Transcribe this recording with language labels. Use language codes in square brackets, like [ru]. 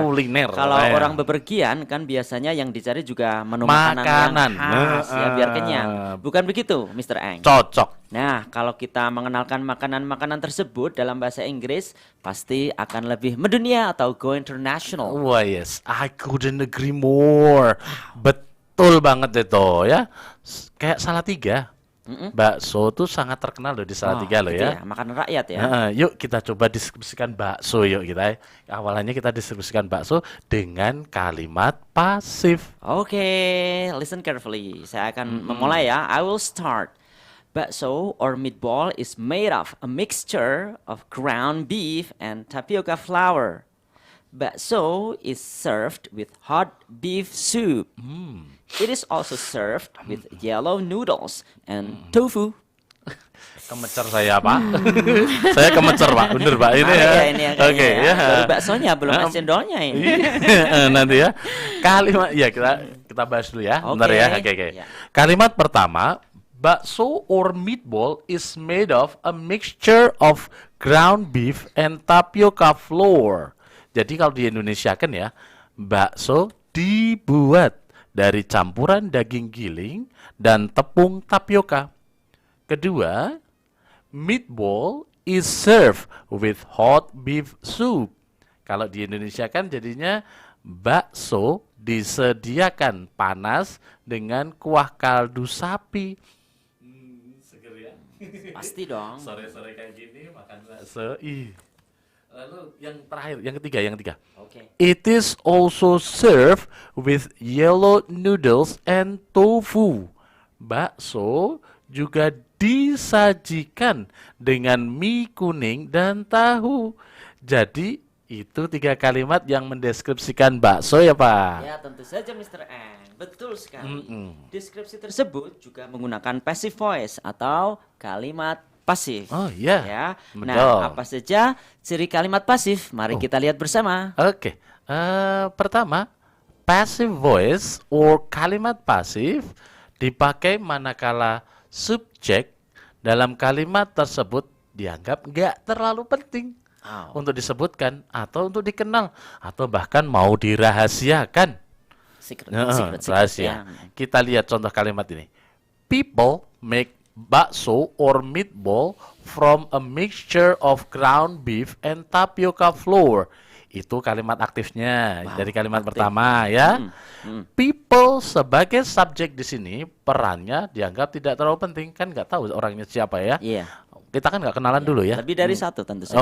[id] Kuliner. Kalau Ya. orang bepergian kan biasanya yang dicari juga menu makanan Makanan. yang khas ya biar kenyang. Bukan begitu, Mr. Eng? Cocok. Nah, kalau kita mengenalkan makanan-makanan tersebut dalam bahasa Inggris, pasti akan lebih mendunia atau [en] go international. Wah yes, I couldn't agree more. [id] Betul banget itu ya. Kayak Salatiga. Bakso tuh sangat terkenal loh di Salatiga loh gitu ya. makanan rakyat ya. Nah, yuk kita coba diskusikan bakso yuk kita. Awalannya kita diskusikan bakso dengan kalimat pasif. [en] Oke, listen carefully. [id] Saya akan memulai ya. [en] I will start. Bakso or meatball is made of a mixture of ground beef and tapioca flour. Bakso is served with hot beef soup. It is also served with yellow noodles and tofu. [id] Kemecer saya Pak. Saya kemecer Pak, bener Pak ini ya. Ini ya Oke kayaknya ya. Baru baksonya belum es cendolnya ini. Nanti ya. Kalimat ya kita bahas dulu ya. Bentar ya. Oke. Ya. Kalimat pertama, [en] bakso or meatball is made of a mixture of ground beef and tapioca flour. [id] Jadi kalau di Indonesia kan ya, bakso dibuat dari campuran daging giling dan tepung tapioka. Kedua, [en] meatball is served with hot beef soup. [id] Kalau di Indonesia kan jadinya bakso disediakan panas dengan kuah kaldu sapi. Seger ya. Pasti dong. Sore-sore kayak gini makan bakso. Lalu yang terakhir, yang ketiga. Oke. [en] It is also served with yellow noodles and tofu. [id] Bakso juga disajikan dengan mie kuning dan tahu. Jadi itu 3 kalimat yang mendeskripsikan bakso ya Pak. Ya tentu saja Mr. N. Betul sekali. Deskripsi tersebut juga menggunakan passive voice atau kalimat pasif. Oh iya. Ya. Betul. Nah, apa saja ciri kalimat pasif? Mari kita lihat bersama. Oke. Pertama, passive voice or kalimat pasif dipakai manakala subjek dalam kalimat tersebut dianggap nggak terlalu penting untuk disebutkan atau untuk dikenal atau bahkan mau dirahasiakan. [en] Secret, [id] Rahasia. ya. Kita lihat contoh kalimat ini. [en] People make bakso or meatball from a mixture of ground beef and tapioca flour. [id] Itu kalimat aktifnya dari kalimat pertama ya. People sebagai subjek di sini perannya dianggap tidak terlalu penting, kan nggak tahu orangnya siapa ya. Iya. Kita kan nggak kenalan dulu ya. Lebih dari satu tentu saja.